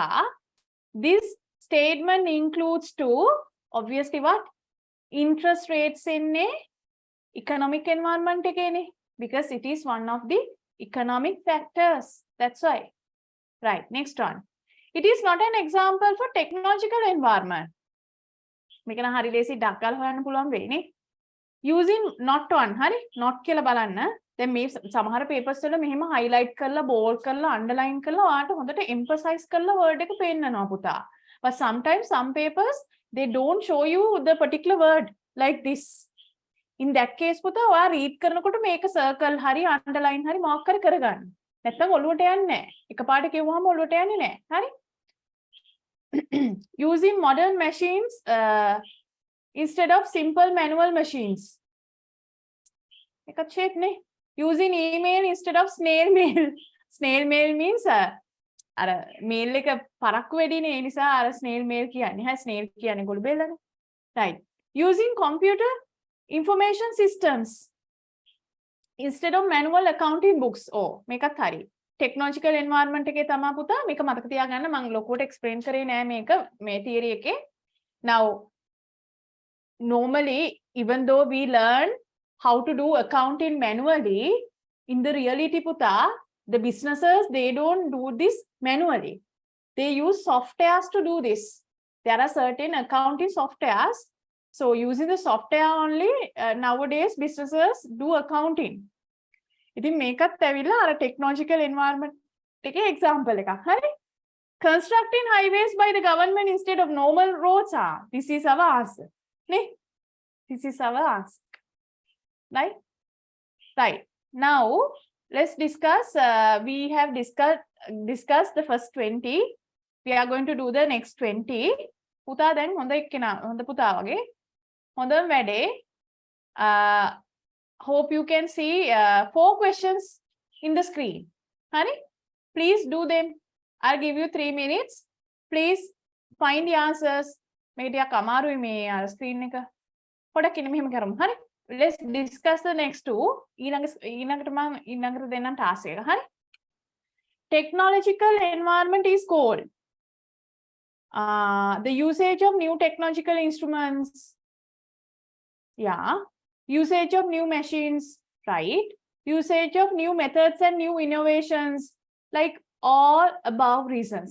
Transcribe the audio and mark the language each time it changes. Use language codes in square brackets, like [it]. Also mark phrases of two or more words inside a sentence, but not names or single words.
[en] This statement includes obviously what? Interest rates in economic environment again, because it is one of the economic factors. That's why. Right. Next one. It is not an example for technological environment. [si] මේක නම් හරි ලේසි ඩක් ගාලා හොයන්න පුළුවන් වෙන්නේ. [en] Using not one, හරි? not [si] කියලා බලන්න. දැන් මේ සමහර papers වල මෙහෙම highlight කරලා bold කරලා underline කරලා ඔයාලට හොඳට emphasize කරලා word එක පෙන්නනවා පුතා. [en] But sometimes some papers they don't show you the particular word like this. In that case [si] පුතා ඔයා read කරනකොට මේක circle හරි underline හරි mark කරගන්න. නැත්නම් ඔළුවට යන්නේ නැහැ. එකපාරට කියවුවාම ඔළුවට යන්නේ නැහැ. හරි? [en] Using modern machines instead of simple manual machines. [si] එකක් check නේ. [en] Using email instead of snail mail. Snail mail means [si] අර mail එක පරක්කු වෙඩිනේ ඒ නිසා අර [en] snail mail [si] කියන්නේ. හරි snail කියන්නේ ගොළු බෙල්ලනේ. [en] Right. Using computer information systems instead of manual accounting books. [si] Oh, මේකත් හරි. [en] technological environment [si] එකේ තමයි පුතා මේක මතක තියාගන්න මම ලොකුවට explain කරේ නෑ මේක මේ theory එකේ. [en] Now normally even though we learn how to do accounting manually, in the reality puta, the businesses, they don't do this manually. They use softwares to do this. There are certain accounting softwares. So using the software only, nowadays businesses do accounting. [si] ඉතින් මේකත් ඇවිල්ලා අර [en] technological environment [si] එකේ example එකක්. හරි? [en] Constructing highways by the government instead of normal roads. This is our answer. නේ? This is our answer. Right? Right. Now, let's discuss. We have discussed the first 20. We are going to do the next 20. [si] පුතා දැන් හොඳ එක්කෙනා හොඳ පුතා වගේ. හොඳම වැඩේ. [en] Hope you can see 4 questions in the screen. Honey, please do them. I'll give you 3 minutes. Please find the answers. Maybe kamaru me screen එක. [si] පොඩක් ඉන්න මෙහෙම කරමු. හරි? [en] Let's discuss the next 2. [si] ඊළඟට දෙන්නම් task එක. හරි? [en] Technological environment is called the usage of new technological instruments. Yeah. Usage of new machines, right? Usage of new methods and new innovations, like all above reasons.